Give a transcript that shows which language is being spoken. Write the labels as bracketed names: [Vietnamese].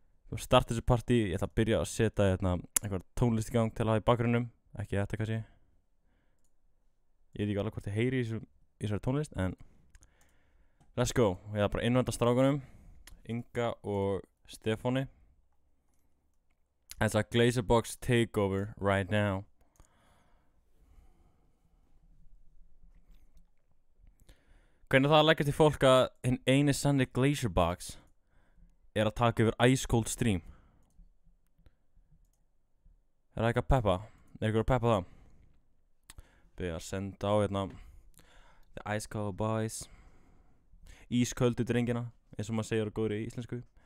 [Icelandic] Þú starta þessu partí, ég ætla að byrja að setja eitthvað tónlist í gang til að hafa í bakgrunnum. Ekki þetta kannski. Ég veit ekki alveg hvort ég heyri í þessari tónlist, en [English] let's go. [Icelandic] Ég ætla bara að innvenda strákunum, Inga og Stefáni. [English] It's a Glazerbox takeover right now. [Icelandic] Hvernig það að leggja til fólk að hinn eini sanni Glazerbox er að taka yfir Ice Cold Stream? Er það eitthvað að peppa? Er eitthvað að peppa það? Byrja að senda á The Ice Cold Boys, Ísköldu drengina, eins og maður segir á góðri íslensku.